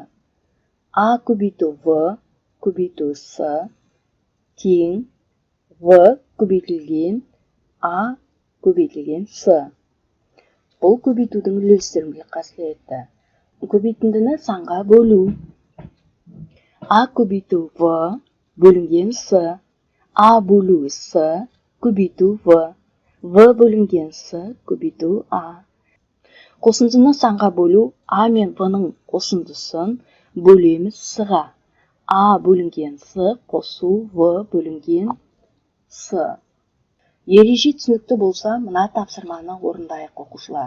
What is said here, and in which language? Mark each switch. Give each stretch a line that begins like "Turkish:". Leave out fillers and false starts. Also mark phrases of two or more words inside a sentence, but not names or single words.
Kazakh: А көбейту В көбейту С тең В көбейтілген А көбейтілген С. Бұл көбейтудің үлестірімділік қасиеті. Көбейтіндіні санға бөлу. А көбейту В бөлінген С. А бөлу С көбейту В. В бөлінген С көбейту А. Қосындыны санға бөлу: А мен В-ның қосындысын бөлеміз С-ға. А бөлінген С қосу В бөлінген С. Ереже түсінікті болса, мына тапсырманы орындайық оқушылар.